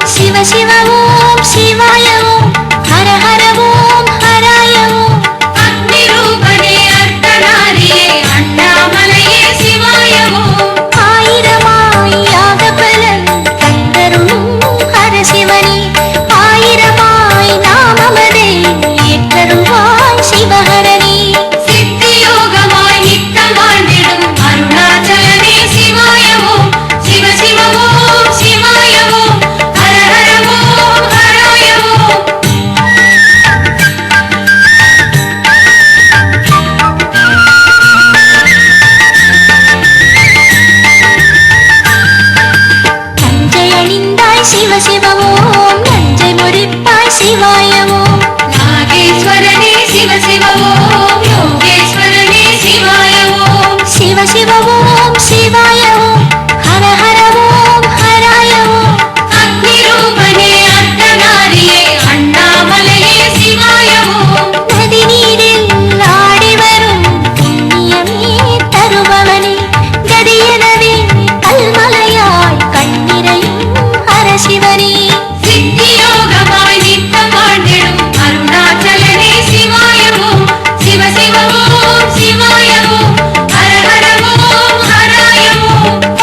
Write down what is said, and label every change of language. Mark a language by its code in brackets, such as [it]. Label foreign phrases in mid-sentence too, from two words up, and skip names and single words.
[sa] शिव शिव ओम शिवाय ओम हर हर ओम हराय [ta] ஓம் அக்னிரூபனே அர்த்தநாரியே அண்ணாமலையே சிவாய ஓம் ஆயிரமாயி யாகபலம் தந்தருளும் ஹர சிவனே ஆயிரமாயி நாமமதை ஏற்றருள்வாய் சிவஹரணி சித்தியோகமாய் நித்தமாண்டிடும் அருணாச்சலனே சிவாய ஓம் சிவ சிவ ஓம் சிவாய ஓம் ஹர ஹர ஓம் ஹராய ஓம் நஞ்சை அணிந்தாய் சிவ சிவ ஓம் நஞ்சை முறிப்பாய் சிவாய ஓம் நாகேஸ்வரனே சிவ சிவ ஓம் யோகேஸ்வரனே [sa] शिवाय ओम शिव शिव ओम शिवाय ओम हर हर ओम [ta] ஹராய ஓம் அக்னிரூபனே அர்த்தநாரியே அண்ணாமலையே சிவாய ஓம் நதி நீரில் ஆடி வரும் புண்ணியமே தருபவனே கதியனவே கல்மலையாய் கண்ணிரையும் ஹர சிவனே சித்தியோகமாய் நித்தமாண்டிடும் அருணாச்சலனே சிவாய ஓம் சிவ சிவ ஓம் சிவாய ஓம் ஹர ஹர ஓம் ஹராய ஓம்